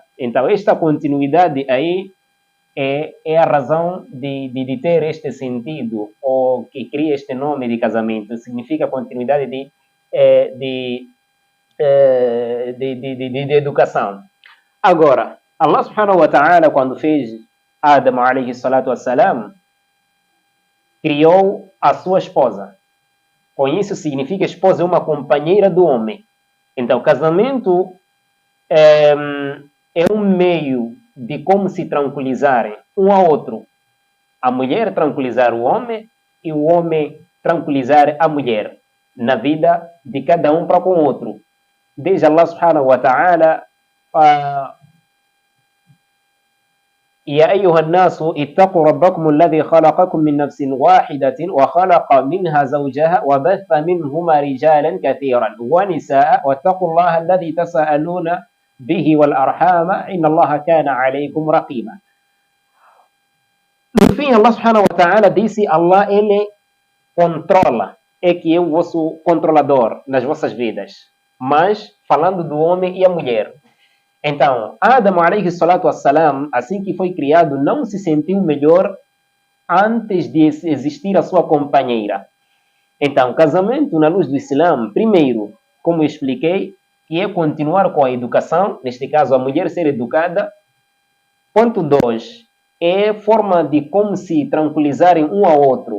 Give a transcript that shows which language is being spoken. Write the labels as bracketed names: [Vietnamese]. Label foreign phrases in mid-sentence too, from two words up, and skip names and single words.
[Portuguese] Então esta continuidade aí é a razão de ter este sentido, ou que cria este nome de casamento. Significa continuidade de educação. Agora, [Arabic] الله سبحانه وتعالى, [Portuguese] quando fez Adam [Arabic] عليه الصلاة والسلام, [Portuguese] criou a sua esposa. Com isso significa que a esposa é uma companheira do homem. Então, casamento é um meio de como se tranquilizarem um ao outro. A mulher tranquilizar o homem e o homem tranquilizar a mulher na vida de cada um para com o outro. [Arabic] Desde الله سبحانه وتعالى يا أيها الناس اتقوا ربكم الذي خلقكم من نفس واحدة وخلق منها زوجها وبث منهما رجالا كثيرا ونساء واتقوا الله الذي تساءلون به والأرحام إن الله كان عليكم رقيبا. [Portuguese] No fim, [Arabic] الله سبحانه وتعالى [Portuguese] disse: Allah, ele controla, é que é o vosso controlador nas vossas vidas. Mas, falando do homem e a mulher. Então, [Arabic] Adam, عليه الصلاة والسلام, [Portuguese] assim que foi criado, não se sentiu melhor antes de existir a sua companheira. Então, casamento na luz do Islã, primeiro, como eu expliquei, que é continuar com a educação, neste caso, a mulher ser educada. Ponto 2, é forma de como se tranquilizarem um ao outro.